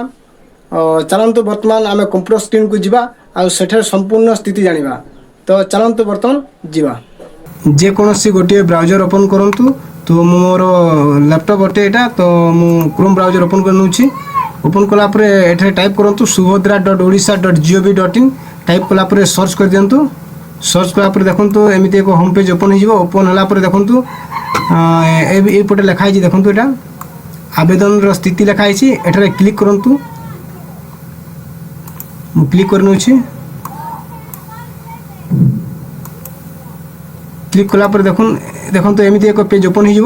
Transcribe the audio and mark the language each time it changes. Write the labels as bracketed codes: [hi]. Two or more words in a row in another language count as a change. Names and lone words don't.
[or] ଚାଲନ୍ତୁ ବର୍ତ୍ତମାନ ଆମେ [en] computer screen [or] କୁ ଯିବା ଆ ସେଠାର ସମ୍ପୂର୍ଣ୍ଣ ସ୍ଥିତି ଜାଣିବା। ତ ଚାଲନ୍ତୁ ବର୍ତ୍ତମାନ ଯିବା ଯେ କୌଣସି ଗୋଟେ [en] browser open [or] କରନ୍ତୁ। ତ ମୋର ଲ୍ୟାପଟପ ଅଟେ ଏଟା ତ ମୁଁ [en] Chrome browser open [or] କରୁଛି। ଓପନ କଲାପରେ ଏଠି ଟାଇପ କରନ୍ତୁ subhadra.odisha.gov.in ଟାଇପ କଲା ପରେ ସର୍ଚ୍ଚ କରି ଦିଅନ୍ତୁ। ସର୍ଚ୍ଚ କଲା ପରେ ଦେଖନ୍ତୁ ଏମିତି ଏକ [en] home page [or] ଓପନ ହୋଇଯିବ। ଓପନ ହେଲା ପରେ ଦେଖନ୍ତୁ ଏ ପଟେ ଲେଖା ହୋଇ ଦେଖନ୍ତୁ ଏଠା ଆବେଦନ ର ସ୍ଥିତି ଲେଖା ହୋଇଛି। ଏଠାରେ କ୍ଲିକ କରନ୍ତୁ। ମୁଁ କ୍ଲିକ କରୁଛି। କ୍ଲିକ କଲା ପର ଦେଖନ୍ତୁ ଏମିତି ଏକ ପେଜ ଓପନ ହୋଇଯିବ।